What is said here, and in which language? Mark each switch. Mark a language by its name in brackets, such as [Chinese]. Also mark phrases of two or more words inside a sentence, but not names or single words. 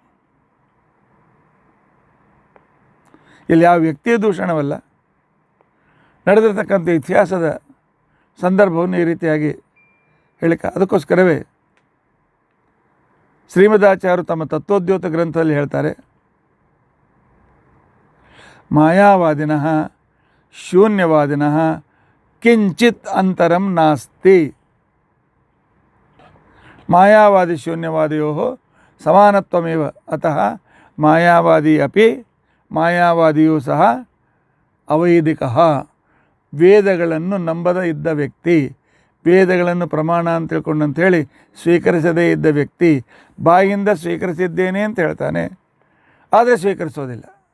[Kannada] ಇಲ್ಲಿ ಯಾವ ವ್ಯಕ್ತಿಯ ದೂಷಣವಲ್ಲ, ನಡೆದಿರ್ತಕ್ಕಂಥ ಇತಿಹಾಸದ ಸಂದರ್ಭವನ್ನು ಈ ರೀತಿಯಾಗಿ ಹೇಳಿಕ. ಅದಕ್ಕೋಸ್ಕರವೇ ಶ್ರೀಮದಾಚಾರ್ಯರು ತಮ್ಮ ತತ್ವೋದ್ಯೋತ ಗ್ರಂಥದಲ್ಲಿ ಹೇಳ್ತಾರೆ, [Sanskrit] ಮಾಯಾವಾದಿನಃ ಶೂನ್ಯವಾದಿನಃ ಕಿಂಚಿತ್ ಅಂತರಂ ನಾಸ್ತಿ. ಮಾಯಾವಾದಿ ಶೂನ್ಯವಾದಿಯೋ ಸಮಾನತ್ವಮೇವ ಅತಃ ಮಾಯಾವಾದಿ ಅಪಿ ಮಾಯಾವಾದಿಯೂ ಸಹ ಅವೈದಿಕಃ. [Kannada] ವೇದಗಳನ್ನು ನಂಬದ ಇದ್ದ ವ್ಯಕ್ತಿ, ವೇದಗಳನ್ನು ಪ್ರಮಾಣ ಅಂತ ತಿಳ್ಕೊಂಡಂಥೇಳಿ ಸ್ವೀಕರಿಸದೇ ಇದ್ದ ವ್ಯಕ್ತಿ ಬಾಯಿಂದ ಸ್ವೀಕರಿಸಿದ್ದೇನೆ ಅಂತ ಹೇಳ್ತಾನೆ, ಆದರೆ ಸ್ವೀಕರಿಸೋದಿಲ್ಲ.